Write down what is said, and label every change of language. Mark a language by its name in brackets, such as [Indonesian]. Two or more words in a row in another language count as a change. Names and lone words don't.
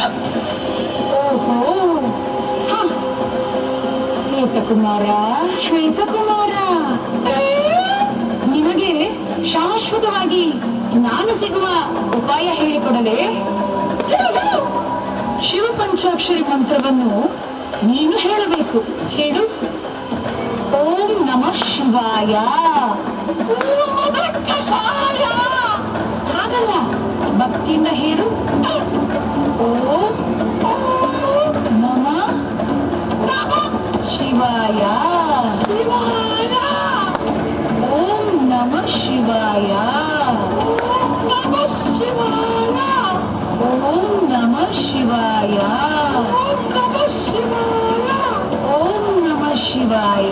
[Kannada] ಓಹೋ ಶ್ವೇತಕುಮಾರ ನಿನಗೆ ಶಾಶ್ವತವಾಗಿ ನಾನು ಸಿಗುವ ಉಪಾಯ ಹೇಳಿಕೊಡಲೇ? ಶಿವ ಪಂಚಾಕ್ಷರಿ ಮಂತ್ರವನ್ನು ನೀನು ಹೇಳಬೇಕು. ಹೇಳು. [Sanskrit] ಓಂ ನಮಃ ಶಿವಾಯ. [Kannada] ಹಾಗಲ್ಲ, ಭಕ್ತಿಯಿಂದ ಹೇಳು. [Sanskrit] ಓಂ ನಮಃ ಶಿವಾಯ. ಓಂ ನಮಃ ಶಿವಾಯ. ಓಂ ನಮಃ ಶಿವಾಯ. ಓಂ ನಮಃ ಶಿವಾಯ. ಓಂ ನಮಃ ಶಿವಾಯ.